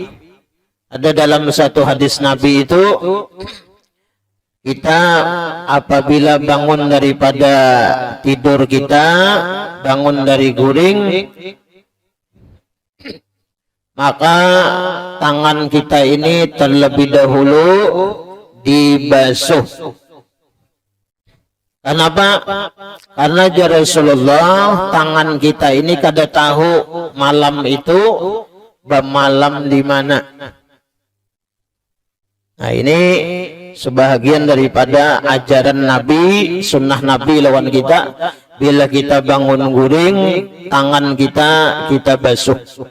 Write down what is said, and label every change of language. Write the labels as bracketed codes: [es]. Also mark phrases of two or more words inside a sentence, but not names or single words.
[id] Ada dalam satu hadis Nabi itu, kita apabila bangun daripada tidur kita, bangun dari guring, maka tangan kita ini terlebih dahulu dibasuh. Kenapa? [bjn] Karena ya Rasulullah, tangan kita ini kada tahu malam itu bermalam di mana. [id] Nah, ini sebahagian daripada ajaran Nabi, sunnah Nabi lawan kita. [bjn] Bila kita bangun guring, tangan kita basuh.